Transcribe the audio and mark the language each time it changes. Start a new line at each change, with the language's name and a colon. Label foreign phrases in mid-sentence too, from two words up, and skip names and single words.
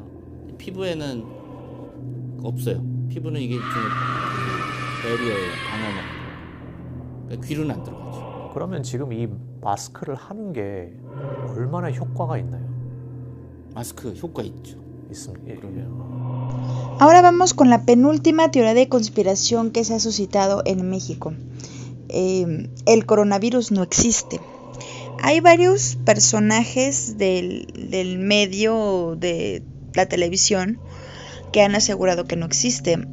Korean: 피부에는 없어요. 피부는 이게 베리어예요. 방어막. 그러니까 귀로는 안 들어가죠. 그러면 지금 이 마스크를 하는 게 얼마나 효과가 있나요? 마스크 효과 있죠. 있습니다.
Spanish: Ahora vamos con la penúltima teoría de conspiración que se ha suscitado en México. El coronavirus no existe. Hay varios personajes del medio de la televisión que han asegurado que no existe.